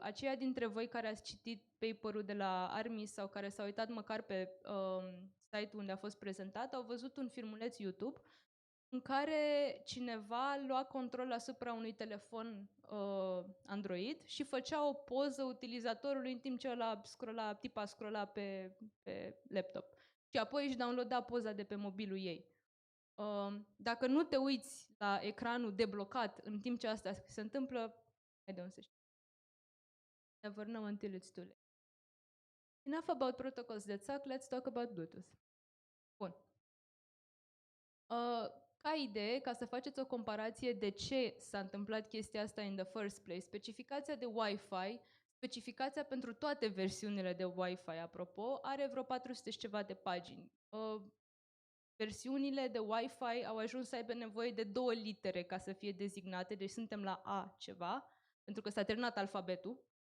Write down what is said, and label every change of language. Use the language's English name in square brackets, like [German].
[Romanian] Aceia dintre voi care ați citit paper-ul de la Army sau care s-au uitat măcar pe site-ul unde a fost prezentat, au văzut un filmuleț YouTube în care cineva lua control asupra unui telefon Android și făcea o poză utilizatorului în timp ce tipa scrolla pe laptop. Și apoi își downloada poza de pe mobilul ei. Dacă nu te uiți la ecranul deblocat în timp ce asta se întâmplă, ai de unde să știi. [English] Never know until it's too late. Enough about protocols that suck, let's talk about Bluetooth. [Romanian] Bun. Ca idee, ca să faceți o comparație de ce s-a întâmplat chestia asta [English] in the first place, [Romanian] specificația de Wi-Fi, specificația pentru toate versiunile de Wi-Fi, apropo, are vreo 400 și ceva de pagini. Versiunile de Wi-Fi au ajuns să aibă nevoie de 2 litere ca să fie dezignate, deci suntem la A ceva, pentru că s-a terminat alfabetul.